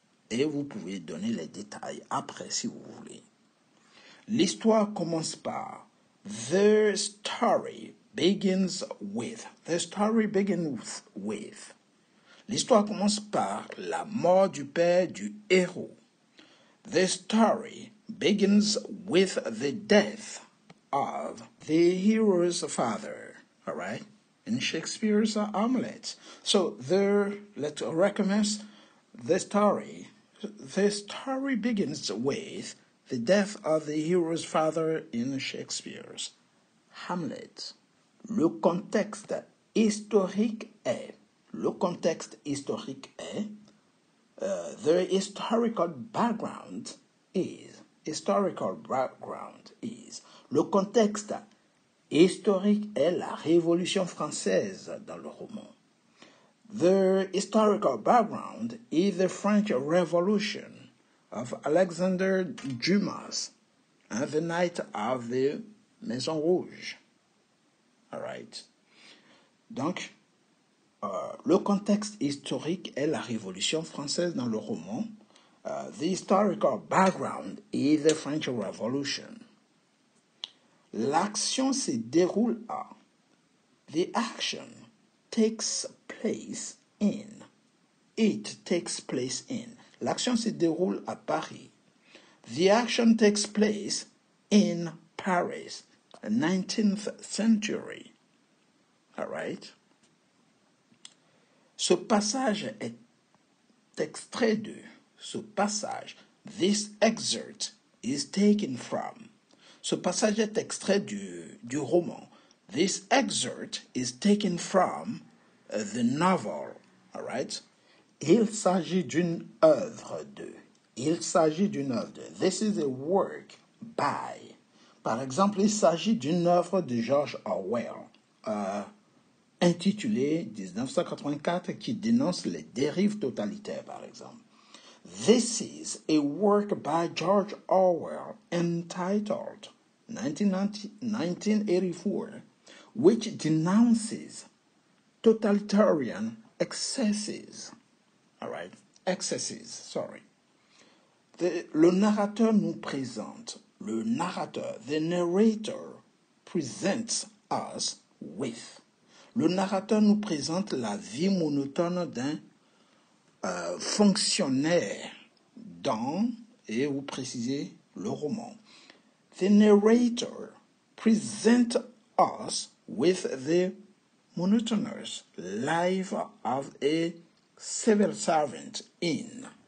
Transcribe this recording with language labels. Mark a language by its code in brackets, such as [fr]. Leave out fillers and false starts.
[fr] Et vous pouvez donner les détails après si vous voulez. L'histoire commence par. [en] The story begins with. The story begins with. [fr] L'histoire commence par la mort du père du héros. [en] The story begins with the death of the hero's father. All right? In Shakespeare's Hamlet. So let's recommence the story. The story begins with the death of the hero's father in Shakespeare's Hamlet. [fr] Le contexte historique est. Le contexte historique est. [en] The historical background is. Historical background is. [fr] Le contexte historique est la Révolution française dans le roman. [en] The historical background is the French Revolution. of Alexander Dumas, The Night of the Maison Rouge. All right. [fr] Donc, le contexte historique est la Révolution française dans le roman. [en] The historical background is the French Revolution. [fr] L'action se déroule à. [en] The action takes place in. It takes place in. [fr] L'action se déroule à Paris. [en] The action takes place in Paris, 19th century. All right? [fr] Ce passage est extrait de. Ce passage, [en] this excerpt is taken from. [fr] Ce passage est extrait du roman. [en] This excerpt is taken from the novel. All right? [fr] Il s'agit d'une œuvre de. Il s'agit d'une œuvre de. [en] This is a work by. [fr] Par exemple, il s'agit d'une œuvre de George Orwell, intitulée 1984, qui dénonce les dérives totalitaires, par exemple. [en] This is a work by George Orwell entitled 1984, which denounces totalitarian excesses. All right, excesses, sorry. [fr] Le narrateur nous présente, le narrateur, [en] the narrator presents us with. [fr] Le narrateur nous présente la vie monotone d'un fonctionnaire dans, et vous précisez, le roman. [en] The narrator presents us with the monotonous life of a civil servant in.